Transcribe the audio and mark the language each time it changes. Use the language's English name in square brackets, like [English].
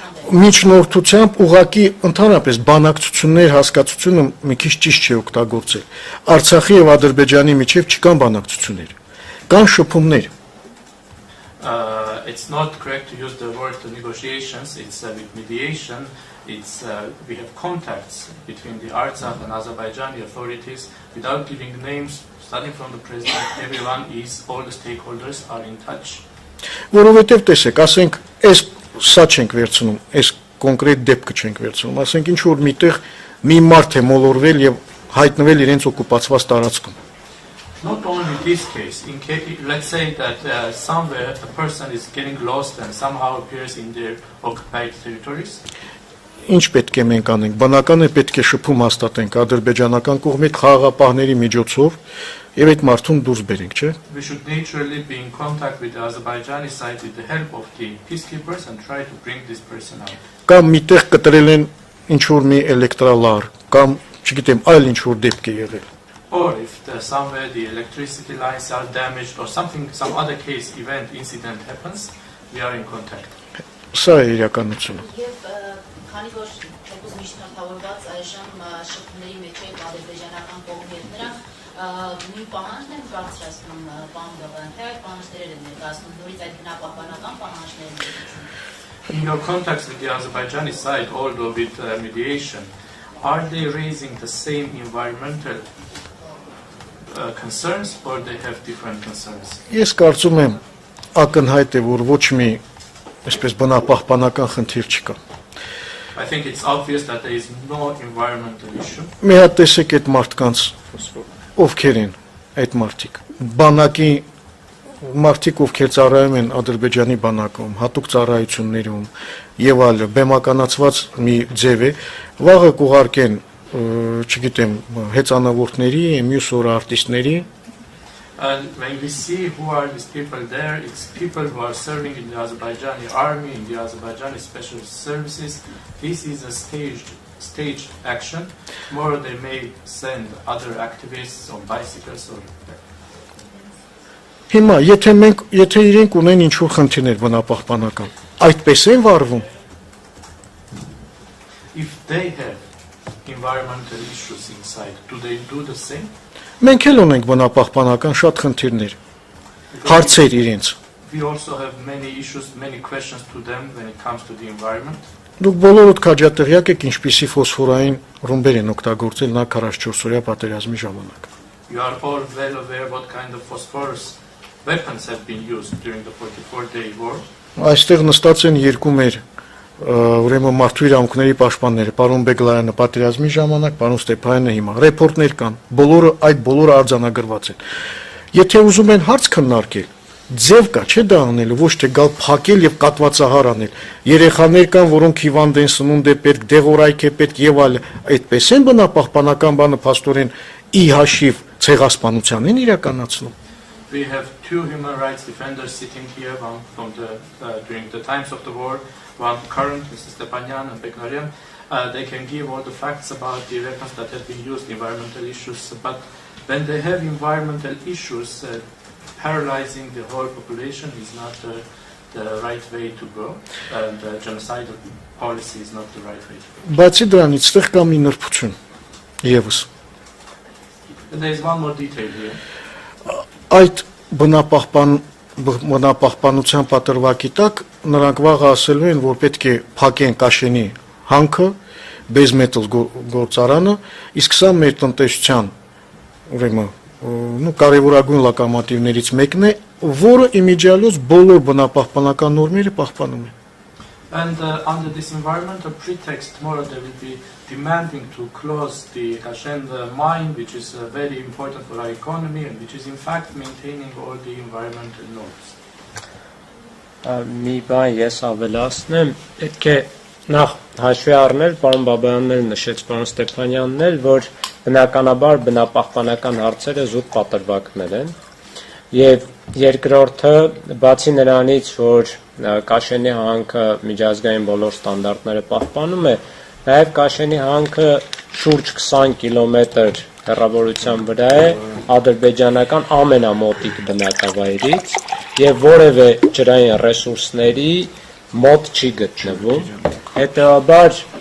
[Armenian] Միջնորդությամբ ուղղակի ընդհանրապես բանակցություններ հասկացությունը մի քիչ ճիշտ չի օգտագործել։ Արցախի եւ Ադրբեջանի միջև չկան բանակցություններ, կան շփումներ։ [English] It's not correct to use the word negotiations, it's with mediation, it's we have contacts between the Artsakh and Azerbaijani authorities without giving names, starting from the president, everyone is, all the stakeholders are in touch. [Armenian] Որովհետև տեսեք, ասենք, այս սա չենք վերցնում, այս կոնկրետ դեպքը չենք վերցնում, ասենք ինչ որ միտեղ մի մարդ է մոլորվել եւ հայտնվել իրենց օկուպացված տարածքում։ [English] Not only this case, let's say that somewhere a person is getting lost and somehow appears in their occupied territories. [Armenian] Ինչ պետք է մենք անենք, բնական է պետք է շփում հաստատենք ադրբեջանական կողմից խաղաղապահների միջոցով եւ այդ մարդուն դուրս բերենք, չէ՞։ [English] We should naturally be in contact with the Azerbaijani side with the help of the peacekeepers and try to bring this person out. [Armenian] Կամ միտեղ կտրել են ինչ որ մի էլեկտրալար, կամ չգիտեմ, այլ ինչ որ դեպք է եղել։ [English] Or if somewhere the electricity lines are damaged or some other case, incident happens, we are in contact. [Armenian] Սա է իրականությունը։ Եվ քանի որ թեկուզ միջնորդավորված այժմ շփումների մեջ է ադրբեջանական կողմի հետ նրանք նույն պահանջն են բարձրացնում բանդովը, թե այդ պահանջները են ներկայացնում նորից այդ բնապահպանական պահանջներն են։ [English] In your contacts with the Azerbaijani side, although with mediation, are they raising the same environmental concerns or they have different concerns? [Armenian] Ես կարծում եմ ակնհայտ է, որ ոչ մի այսպես բնապահպանական խնդիր չկա։ [English] I think it's obvious that there is no environmental issue. [Armenian] Մի հատ տեսեք այդ մարդկանց, ովքեր են այդ մարդիկ։ Բանակի մարդիկ, ովքեր ծառայում են Ադրբեջանի բանակում, հատուկ ծառայություններում եւ այլը, բեմականացված մի ձև է, վաղը կուղարկեն, չգիտեմ, հեծանավորների, մյուս օր արտիստների։ [English] And when we see who are these people there, it's people who are serving in the Azerbaijani army, in the Azerbaijani special services. This is a staged action. Tomorrow they may send other activists on bicycles or. [Armenian] Հիմա, եթե իրենք ունեն ինչ-որ խնդիրներ բնապահպանական, այդպես են վարվում։ [English] If they have environmental issues inside, do they do the same? [Armenian] Մենք էլ ունենք բնապահպանական շատ խնդիրներ, հարցեր իրենց։ [English] We also have many issues, many questions to them when it comes to the environment. [Armenian] Դուք բոլորդ քաջատեղյակ եք ինչպիսի ֆոսֆորային ռումբեր են օգտագործել նա 44-օրյա պատերազմի ժամանակ։ [English] You are all well aware what kind of phosphorus weapons have been used during the 44-day war. [Armenian] Այստեղ նստած են երկու մեր ուրեմն մարդու իրավունքների պաշտպանները, պարոն Բեգլարյանը պատերազմի ժամանակ, պարոն Ստեփանյանը հիմա ռեպորտներ կան, բոլորը արձանագրված են։ Եթե ուզում են հարց քննարկել, ձև կա, չէ՞ դա անելու, ոչ թե գալ փակել եւ կատվածահար անել։ Երեխաներ կան, որոնք հիվանդ են, սնունդ է պետք, դեղորայք է պետք եւ այլ, այդպես են բնապահպանական բանը փաստորեն ի հաշիվ ցեղասպանության են իրականացնում։ [English] We have two human rights defenders sitting here, one from during the times of the war, one current, Mr. Stepanyan and Beglarian. They can give all the facts about the weapons that have been used, environmental issues, but when they have environmental issues, paralyzing the whole population is not the right way to go, and genocidal policy is not the right way to go. [Armenian] Բացի դրանից, ստեղ կա մի նրբություն։ Եվս։ [English] There is one more detail here. [Armenian] Այդ բնապահպանության պատրվակի տակ նրանք վաղը ասելու են, որ պետք է փակեն Կաշենի հանքը, բեզմետալ գործարանը, իսկ սա մեր տնտեսության ուրեմն կարևորագույն լոկոմոտիվներից մեկն է, որը իմիջիալոց բոլոր բնապահպանական նորմերը պահպանում է։ [English] And under this environmental pretext, tomorrow they will be demanding to close the Kashen mine, which is very important for our economy and which is in fact maintaining all the environmental norms. [Armenian] Մի բան ես ավելացնեմ, պետք է նախ հաշվի առնել, պարոն Բաբայանն էլ նշեց, պարոն Ստեփանյանն էլ, որ բնականաբար բնապահպանական հարցերը զուտ պատրվակներ են, եւ երկրորդը, բացի նրանից, որ Կաշենի հանքը միջազգային բոլոր ստանդարտները պահպանում է, նաև Կաշենի հանքը շուրջ 20 կիլոմետր հեռավորության վրա է ադրբեջանական ամենամոտիկ բնակավայրից եւ որևէ ջրային ռեսուրսների մոտ չի գտնվում։ Հետևաբար